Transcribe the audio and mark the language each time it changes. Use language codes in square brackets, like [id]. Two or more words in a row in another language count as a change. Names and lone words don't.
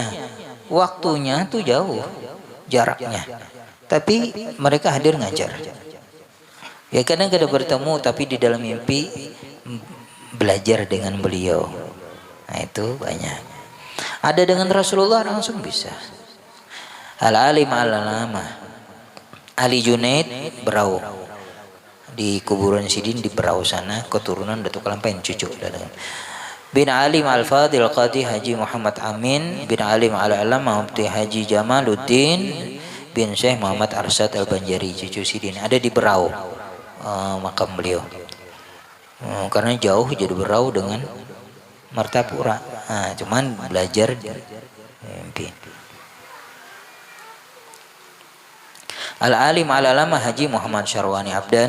[id] Waktunya tuh jauh jaraknya, tapi mereka hadir ngajar. Ya kadang-kadang bertemu tapi di dalam mimpi belajar dengan beliau. Nah itu banyak. Ada dengan Rasulullah langsung bisa. Al-alim al-alama Ali Junaid Berau, di kuburan Sidin di Berau sana, keturunan Datuk Kalampain cucu bin alim al-fadil Qadi Haji Muhammad Amin bin alim al-alama Mufti Haji Jamaluddin bin Syekh Muhammad Arsyad Al-Banjari cucu Sidin. Ada di Berau makam beliau. Karena jauh jadi Berau dengan Martapura. Cuman belajar mimpi. Al-alim al-alama Haji Muhammad Syarwani Abdan.